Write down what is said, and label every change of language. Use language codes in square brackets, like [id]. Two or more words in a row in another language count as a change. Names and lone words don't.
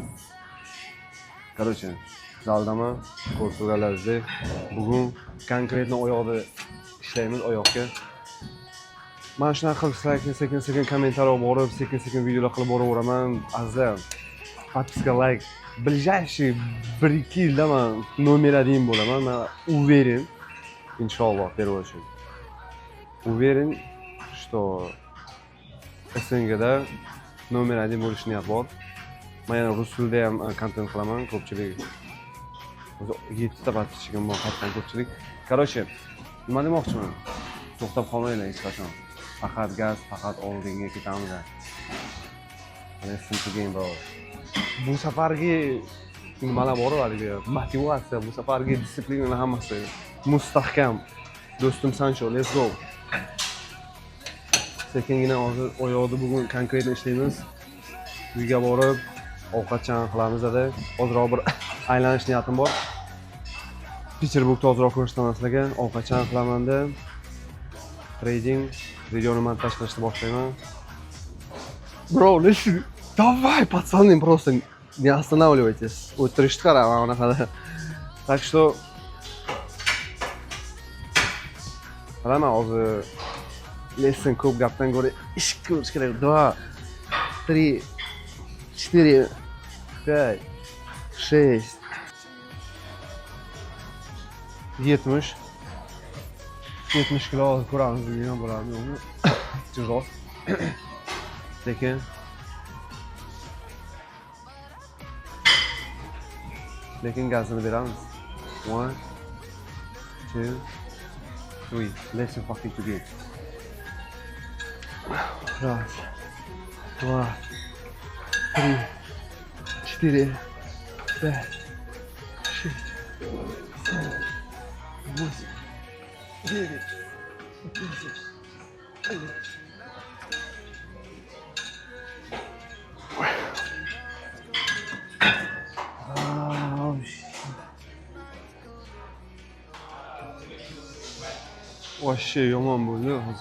[uz] Короче, zaldaman, ko'rib turganlaringizdek, bugun konkretno oyoqda ishlaymiz, oyoqga. Mana shunaqa qilib sekin-sekin kommentariy borib, sekin-sekin videolar qilib boraveraman. Azizlar, подписка, [ru] лайк. Ближайшие [uz] 1-2 yilda men номер 1 bo'laman. Men уверен, inshaalloh, в первую очередь. Уверен, что SNGda номер 1 bo'lish niyat bor. Men yana rus tilida ham kontent qilaman, ko'pchilik 7 ta подписчигim bor, qaytgan ko'pchilik. Короче, nima demoqchiman? To'xtab qolmanglar hech qachon. Faqat gaz, faqat oldinga ketamiz. [en] Listen to game, bro. [uz] Bu safargi nimalar bor haligi, motivatsiya, bu safargi disiplina hammasi mustahkam. Do'stim Sancho, [en] let's go. [uz] Sekingina hozir oyoqda bugun konkretno ishlaymiz. Uyga borib ovqatchan qilamiz-da. Hozirroq bir aylanish niyatim bor. Peterburgda ozroq ko'rsataman sizlarga. Ovqatchan qilaman-da. Trading videoni montaj qilishni boshlayman. [en] Bro, listen. [ru] Давай, пацаны, просто не останавливайтесь. [uz] O'tirishni qara, mana bunaqada. [ru] Так что [uz] qarama hozir lesson ko'p gapdan ko'ra ish ko'rish kerak. 2, 3, 4, 5, 6, 70 kilo ko'ramiz bugun bo'ladi, yo'qmi? Tezroq. Lekin gazini beramiz. 1, 2, 3. [en] Listen fucking to game. [ru] Раз, два, три, 4, 5, 6, 7, 8, 9, 10, 11. [uz] Вообще yomon bo'ldi hozir.